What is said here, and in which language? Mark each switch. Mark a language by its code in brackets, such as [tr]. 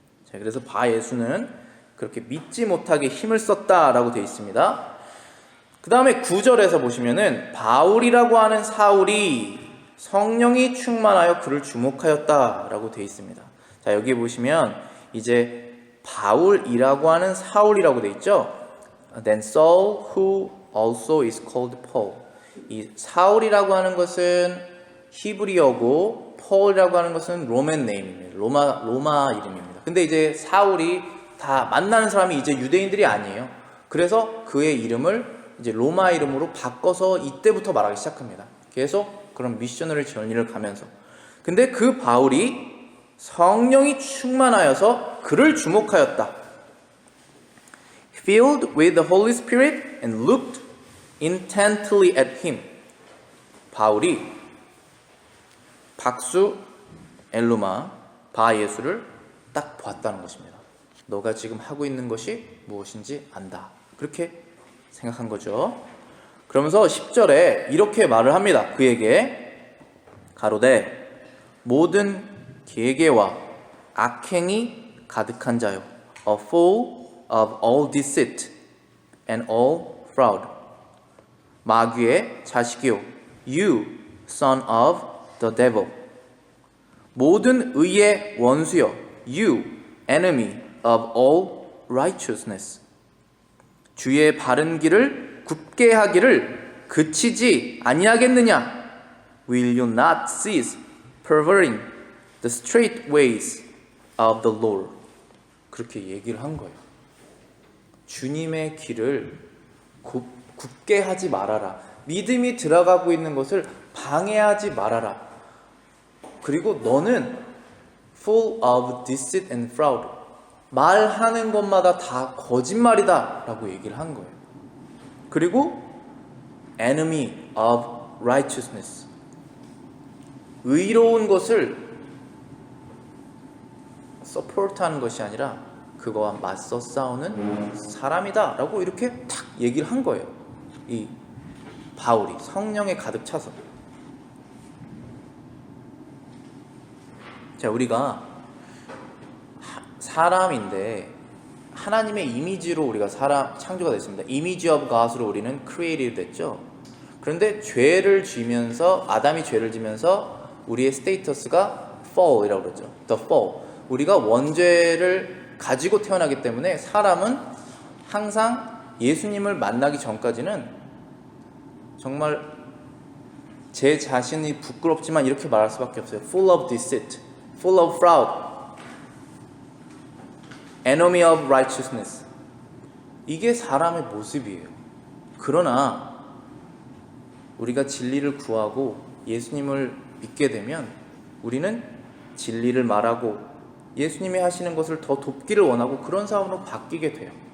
[ko] 자, 그래서 바 예수는 그렇게 믿지 못하게 힘을 썼다라고 되어 있습니다. 그 다음에 9절에서 보시면은 바울이라고 하는 사울이 성령이 충만하여 그를 주목하였다라고 되어 있습니다. 자, 여기 보시면 이제 바울이라고 하는 사울이라고 되어 있죠. [en] Then Saul, who also is called Paul. [ko] 이 사울이라고 하는 것은 히브리어고 폴이라고 하는 것은 로맨 네임입니다. 로마 이름입니다. 근데 이제 사울이 다 만나는 사람이 이제 유대인들이 아니에요. 그래서 그의 이름을 이제 로마 이름으로 바꿔서 이때부터 말하기 시작합니다. 계속 그런 미셔너리 전리를 가면서. 근데 그 바울이 성령이 충만하여서 그를 주목하였다. [en] Filled with the Holy Spirit and looked intently at him. [ko] 바울이 박수 엘루마 바 예수를 딱 보았다는 것입니다. 너가 지금 하고 있는 것이 무엇인지 안다. 그렇게 생각한 거죠. 그러면서 10절에 이렇게 말을 합니다. 그에게 가로되 모든 계계와 악행이 가득한 자요, [en] a full of all deceit and all fraud. [ko] 마귀의 자식이요, [en] you son of the devil. [ko] 모든 의의 원수요, [en] you enemy of all righteousness. [ko] 주의 바른 길을 굽게 하기를 그치지 아니하겠느냐? [en] Will you not cease perverting the straight ways of the Lord? [ko] 그렇게 얘기를 한 거예요. 주님의 길을 굽게 하지 말아라. 믿음이 들어가고 있는 것을 방해하지 말아라. 그리고 너는 [en] full of deceit and fraud. [ko] 말하는 것마다 다 거짓말이다 라고 얘기를 한 거예요. [en] 그리고 enemy of righteousness. [ko] 의로운 것을 서포트하는 것이 아니라 그거와 맞서 싸우는 사람이다 라고 이렇게 탁 얘기를 한 거예요. 이 바울이 성령에 가득 차서. 자, 우리가 사람인데 하나님의 이미지로 우리가 창조가 됐습니다. 이미지 오브 갓으로 우리는 크리에이티브 됐죠. 그런데 죄를 지면서 아담이 죄를 지면서 우리의 스테이터스가 fall이라고 그러죠. [en] The fall. [ko] 우리가 원죄를 가지고 태어나기 때문에 사람은 항상 예수님을 만나기 전까지는 정말 제 자신이 부끄럽지만 이렇게 말할 수밖에 없어요. [en] Full of deceit, full of fraud, enemy of righteousness. [ko] 이게 사람의 모습이에요. 그러나 우리가 진리를 구하고 예수님을 믿게 되면 우리는 진리를 말하고 예수님이 하시는 것을 더 돕기를 원하고 그런 사람으로 바뀌게 돼요.